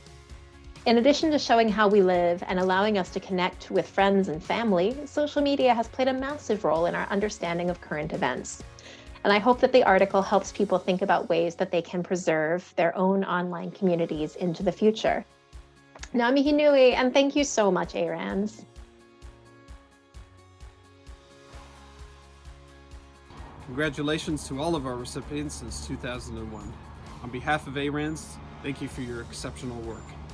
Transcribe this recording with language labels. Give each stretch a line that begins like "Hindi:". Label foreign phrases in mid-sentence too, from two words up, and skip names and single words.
English: In addition to showing how we live and allowing us to connect with friends and family, social media has played a massive role in our understanding of current events. And I hope that the article helps people think about ways that they can preserve their own online communities into the future.
Māori: Ngā mihi nui,
English: and thank you so much, ARANZ. Congratulations to all of our recipients since 2001. On behalf of ARANZ, thank you for your exceptional work.